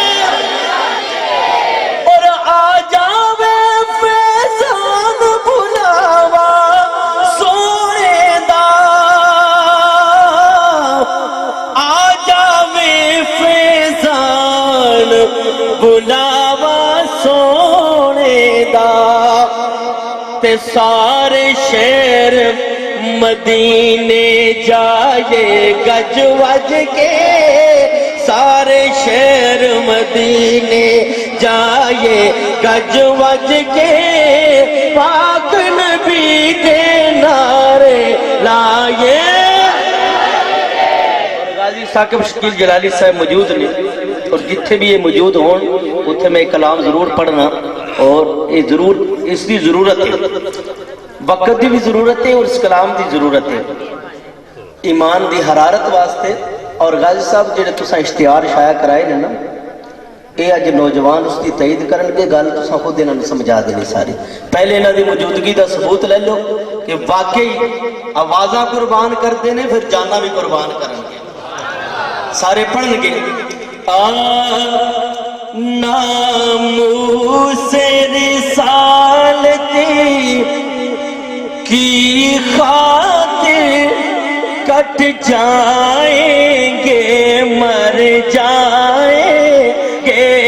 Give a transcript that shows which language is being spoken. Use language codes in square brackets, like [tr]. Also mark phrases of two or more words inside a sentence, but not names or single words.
[pa] اور آ جاوے فیضان بلاوا سونے دا آ جاوے فیضان بلاوا سونے دا تے سارے شہر مدینے جائے گج وج کے سارے شہر مدینے جائے گج وج کے پاک نبی دے نعرے لائے غازی ثاقب شکیل جلالی صاحب موجود نہیں اور جتھے بھی یہ موجود ہون اتھے میں کلام ضرور پڑھنا اور یہ ضرور اس کی ضرورت ہے وقت دی بھی ضرورت ہے اور اس کلام دی ضرورت ہے ایمان دی حرارت واسطے اور غازی صاحب جڑے تساں اشتہار شائع کرائے نا اے اج نوجوان اس کی تائید کرن گے گل تساں خود انہاں نوں سمجھا دینی ساری پہلے انہاں دی موجودگی دا ثبوت لے لو کہ واقعی آوازاں قربان کردے نے پھر جاناں بھی قربان کرن گے سارے پڑھن گے [ur] ناموس رسالتی کی خاطر کٹ جائیں گے مر جائیں گے